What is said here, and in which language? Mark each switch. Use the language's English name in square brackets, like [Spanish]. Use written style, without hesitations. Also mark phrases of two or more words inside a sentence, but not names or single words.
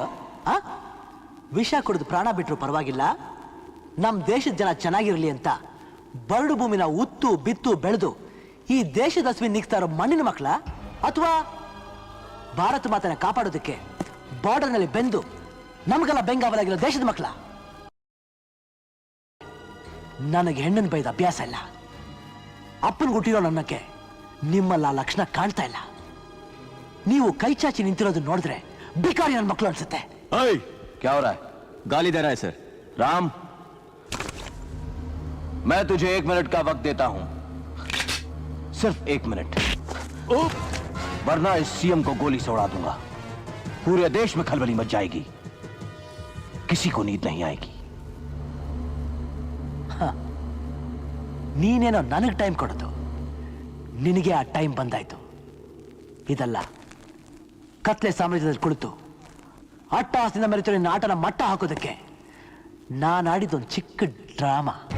[Kannada] ವಿಷ ಕುಡಿದು ಪ್ರಾಣ ಬಿಟ್ಟರು ಪರವಾಗಿಲ್ಲ, ನಮ್ಮ ದೇಶದ ಜನ ಚೆನ್ನಾಗಿರಲಿ ಅಂತ ಬರಡು ಭೂಮಿನ ಉತ್ತು ಬಿತ್ತು ಬೆಳೆದು ಈ ದೇಶದ ಹಸುವಿನ ನಿಗ್ತಾ ಇರೋ ಮಣ್ಣಿನ ಮಕ್ಕಳ, ಅಥವಾ ಭಾರತ ಮಾತನ್ನ ಕಾಪಾಡೋದಕ್ಕೆ ಬಾರ್ಡರ್ನಲ್ಲಿ ಬೆಂದು ನಮಗೆಲ್ಲ ಬೆಂಗಾವಲಾಗಿರೋ ದೇಶದ ಮಕ್ಕಳ? ನನಗೆ ಹೆಣ್ಣನ್ನು ಬೈದ ಅಭ್ಯಾಸ ಇಲ್ಲ. ಅಪ್ಪನ ಹುಟ್ಟಿರೋ ನನ್ನಕ್ಕೆ ನಿಮ್ಮಲ್ಲ ಲಕ್ಷಣ ಕಾಣ್ತಾ ಇಲ್ಲ. ನೀವು ಕೈ ಚಾಚಿ ನಿಂತಿರೋದು ನೋಡಿದ್ರೆ ಬಿಕಾರಿ ನನ್ನ ಮಕ್ಕಳು ಅನ್ಸುತ್ತೆ. [Hindi] क्या हो रहा है? गाली दे रहा है सर. राम, मैं तुझे 1 मिनट का वक्त देता हूं, सिर्फ 1 मिनट, वरना इस सीएम को गोली से उड़ा दूंगा. पूरे देश में खलबली मच जाएगी, किसी को नींद नहीं आएगी. [Kannada] ನೀನೇನೋ ನನಗೆ ಟೈಮ್ ಕೊಡೋದು, ನಿನಗೆ ಆ ಟೈಮ್ ಬಂದಾಯ್ತು. ಇದಲ್ಲ, ಕತ್ಲೆ ಸಾಮ್ರಾಜ್ಯದಲ್ಲಿ ಕುಳಿತು ಅಟ್ಟಹಾಸದಿಂದ ಮೆರೆತಿರೋ ನಿನ್ನ ಆಟನ ಮಟ್ಟ ಹಾಕೋದಕ್ಕೆ ನಾನು ಆಡಿದೊಂದು ಚಿಕ್ಕ ಡ್ರಾಮಾ.